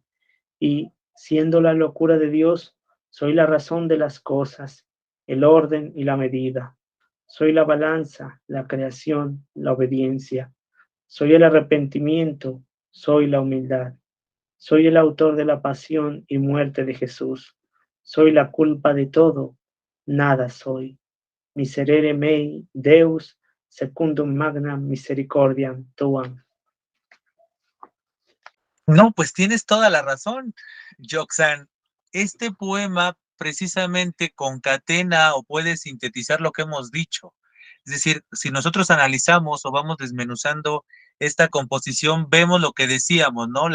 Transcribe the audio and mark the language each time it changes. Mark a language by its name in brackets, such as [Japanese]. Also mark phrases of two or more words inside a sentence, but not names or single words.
[Spanish] Y siendo la locura de Dios, soy la razón de las cosas, el orden y la medida. Soy la balanza, la creación, la obediencia. Soy el arrepentimiento, soy la humildad. Soy el autor de la pasión y muerte de Jesús. Soy la culpa de todo, nada soy. [Latin] Miserere mei, Deus, secundum magnam misericordiam tuam. [Spanish] No, pues tienes toda la razón, Joxan. Este poema precisamente concatena o puede sintetizar lo que hemos dicho. Es decir, si nosotros analizamos o vamos desmenuzando esta composición, vemos lo que decíamos, ¿no?